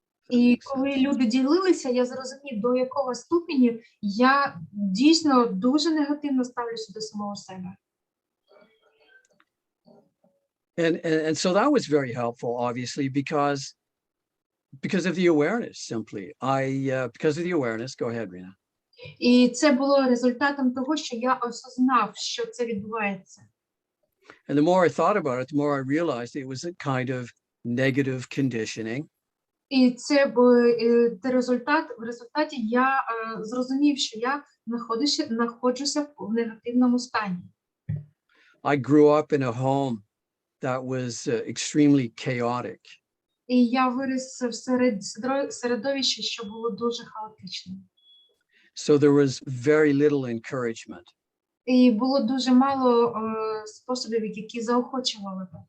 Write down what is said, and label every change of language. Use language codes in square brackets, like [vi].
[uk] І коли люди ділилися, я зрозумів, до якого ступені я дійсно дуже негативно ставлюся до самого себе. [en] And so that was very helpful, obviously, because of the awareness, simply. Because of the awareness, go ahead, Rena. [uk] І це було результатом того, що я осознав, що це відбувається. [en] And the more I thought about it, the more I realized it was a kind of negative conditioning. [uk] І це в результаті я зрозумів, що я знаходжуся в негативному стані. [en] I grew up in a home that was extremely chaotic. [uk] І я виріс в середовищі, що було дуже хаотичним. [en] So there was very little encouragement. [uk] І було дуже мало способів, які заохочували.